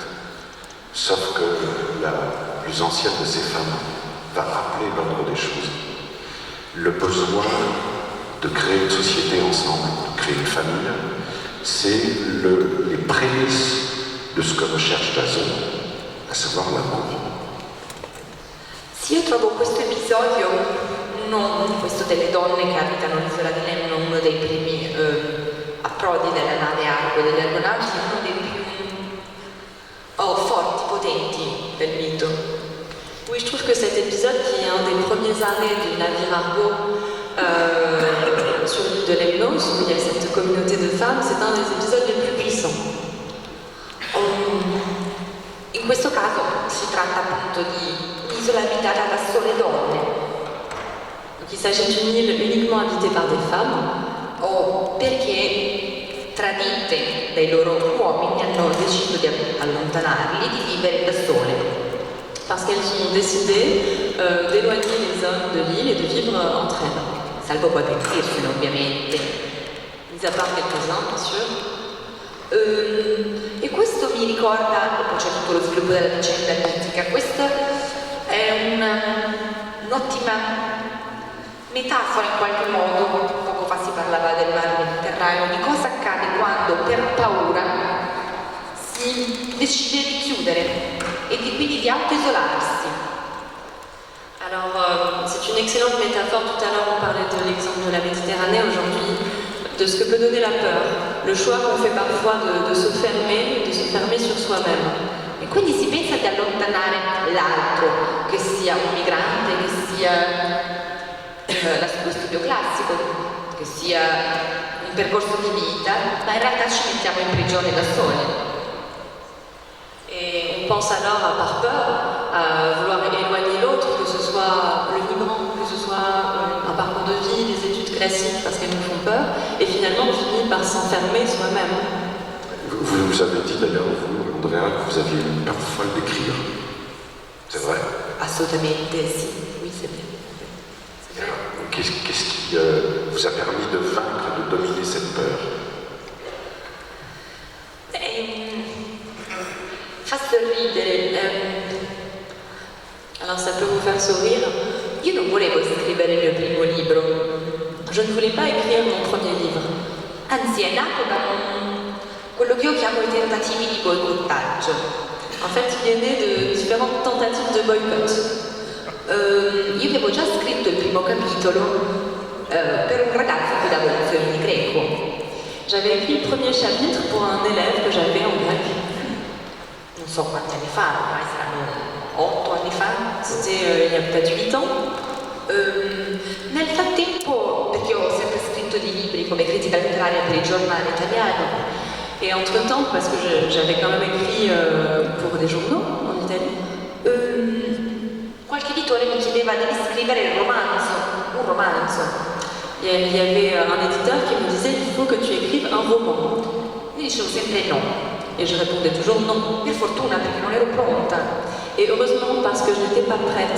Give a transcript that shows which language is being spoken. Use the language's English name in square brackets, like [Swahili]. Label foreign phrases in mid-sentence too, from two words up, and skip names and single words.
[French] Sauf que la plus ancienne de ces femmes va rappeler l'ordre des choses. Le besoin de créer une société ensemble, de créer une famille, c'est les prémices de ce que recherche Jason, à savoir l'amour. [Italian] Sì, io trovo questo episodio, questo delle donne che abitano l'isola di Lemno, uno dei primi approdi della nave Argo degli Argonauti, uno dei più forti, potenti del mito. [French] Oui, je trouve que cet épisode, qui est un des premiers arrêts du navire Argo sur l'île de Lemnos, où il y a cette communauté de femmes, c'est un des épisodes les plus puissants. [Italian] In questo caso si tratta appunto di un'isola abitata da sole donne. [French] Donc il s'agit d'une île uniquement habitée par des femmes. [Italian] O perché tradite dai loro uomini hanno deciso di allontanarli, di vivere da sole. [French] Parce qu'elles ont décidé d'éloigner les hommes de l'île et de vivre entre elles. [Italian] Salvo poi pentirsene, ovviamente. [French] Mis à part quelques-uns, bien sûr. [Italian] E questo mi ricorda, poi c'è tutto lo sviluppo della vicenda mitica, questa è un'ottima metafora in qualche modo. Poco fa si parlava del mar Mediterraneo, di cosa accade quando per paura si decide di chiudere e quindi di autoisolarsi. [French] Alors, c'est une excellente métaphore. Tout à l'heure, on parlait de l'exemple de la Méditerranée. Aujourd'hui, de ce que peut donner la peur. Le choix qu'on fait parfois de se fermer sur soi-même. [Italian] E quindi si pensa di allontanare l'altro, che sia un migrante, che sia lo studio classico, che sia un percorso di vita, ma in realtà ci mettiamo in prigione da soli. [French] Et on pense alors, par peur, à vouloir éloigner l'autre, que ce soit le migrant, que ce soit un parcours de vie, des études classiques, parce qu'elles nous font peur, et finalement on finit par s'enfermer soi-même. Vous nous avez dit d'ailleurs, vous, Andrea, que vous aviez une peur folle d'écrire. C'est vrai? [Italian] Assolutamente sì, [French] oui, c'est vrai. Qu'est-ce qui vous a permis de vaincre, de dominer cette peur? [Italian] Fa sorridere. [French] Alors ça peut vous faire sourire. [Italian] Io non volevo scrivere il mio primo libro, [French] Je ne voulais pas écrire mon premier livre. [Italian] anzi è nato da quello che io chiamo i tentativi di boicottaggio. [French] En fait, il est né de différentes tentatives de boycott. [Italian] Io avevo già scritto il primo capitolo per un ragazzo che dava lezioni di greco. [French] J'avais écrit le premier chapitre pour un élève que j'avais en grec. [Italian] Non so quanti anni fa, ormai saranno 8 anni fa. [French] C'était il y a peut-être 8 ans. [Italian] Nel frattempo, perché ho sempre scritto dei libri come critica letteraria per il giornale italiano, [French] Et entre-temps, parce que j'avais quand même écrit pour des journaux en Italie, [Italian] qualche editore mi chiedeva devi scrivere un romanzo. [French] il y avait un éditeur qui me disait il faut que tu écrives un roman. [Italian] Io dicevo sempre no, [French] Et je répondais toujours non. [Italian] per fortuna perché non ero pronta. [French] Et heureusement parce que je n'étais pas prête.